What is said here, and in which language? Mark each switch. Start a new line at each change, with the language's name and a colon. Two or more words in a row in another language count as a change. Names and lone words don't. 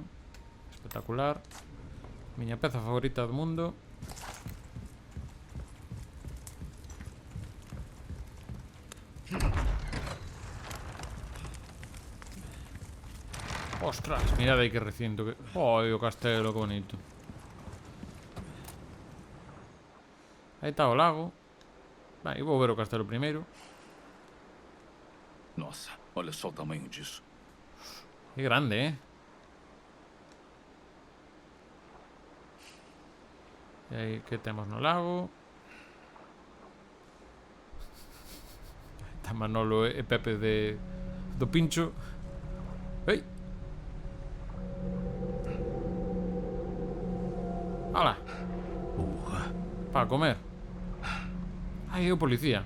Galician: Espectacular. Miña peza favorita do mundo. Ostras, mirad aí que recinto que... Oi, o castelo, que bonito. Aí está o lago. Vai, vou ver o castelo primeiro.
Portuguese: Nossa, olha só o tamanho disso.
Galician: Que grande, E aí, que temos no lago? Está Manolo e Pepe do Pincho. Ei! Ola! Para comer. Ai, é o policía.